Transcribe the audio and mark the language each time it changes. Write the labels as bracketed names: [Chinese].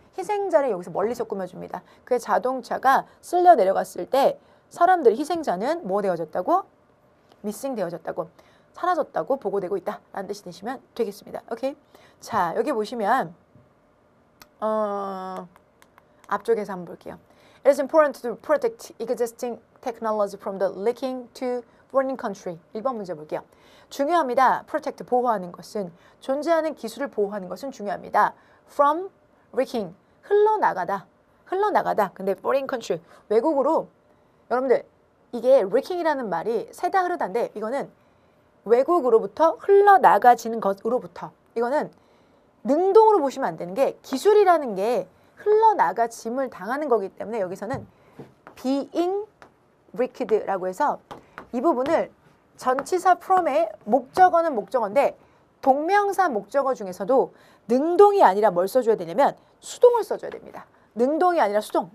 [Korean] 희생자를 여기서 멀리서 꾸며줍니다. 그 자동차가 쓸려 내려갔을 때 사람들, 희생자는 뭐 되어졌다고? missing 되어졌다고, 사라졌다고 보고되고 있다 라는 뜻이 되시면 되겠습니다. 오케이. 자, 여기 보시면 앞쪽에서 한번 볼게요. [English] It is important to protect existing technology from the leaking to foreign country. [Korean] 1번 문제 볼게요. 중요합니다. protect, 보호하는 것은, 존재하는 기술을 보호하는 것은 중요합니다. [English] from leaking, [Korean] 흘러나가다. 흘러나가다. 근데 [English] foreign country, [Korean] 외국으로. 여러분들 이게 leaking이라는 말이 새다 흐르다인데 이거는 외국으로부터 흘러나가지는 것으로부터. 이거는 능동으로 보시면 안 되는 게 기술이라는 게 흘러나가짐을 당하는 거기 때문에 여기서는 being leaked라고 해서 이 부분을 전치사 from의 목적어는 목적어인데 동명사 목적어 중에서도 능동이 아니라 뭘 써줘야 되냐면 수동을 써줘야 됩니다. 능동이 아니라 수동.